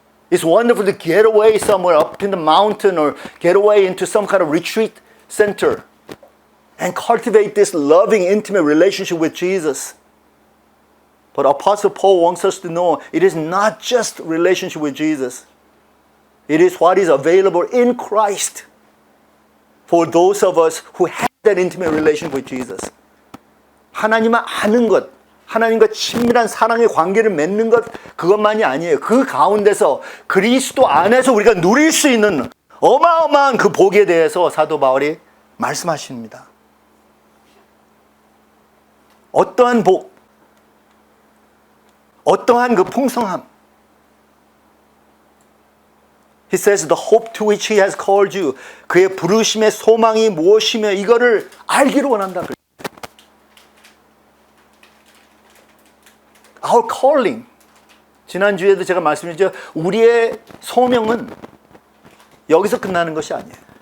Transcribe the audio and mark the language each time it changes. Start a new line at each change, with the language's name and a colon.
English: It's wonderful to get away somewhere up in the mountain or get away into some kind of retreat center and cultivate this loving, intimate relationship with Jesus. But Apostle Paul wants us to know it is not just relationship with Jesus. It is what is available in Christ for those of us who have that intimate relationship with Jesus.
Korean: 하나님을 아는 것, 하나님과 친밀한 사랑의 관계를 맺는 것, 그것만이 아니에요. 그 가운데서 그리스도 안에서 우리가 누릴 수 있는 어마어마한 그 복에 대해서 사도 바울이 말씀하십니다. 어떠한 복, 어떠한 그 풍성함.
English: He says the hope to which He has called you.
Korean: 그의 부르심의 소망이 무엇이며 이거를 알기를 원한다.
English: Our calling.
Korean: 지난주에도 제가 말씀드렸죠. 우리의 소명은 여기서 끝나는 것이 아니에요.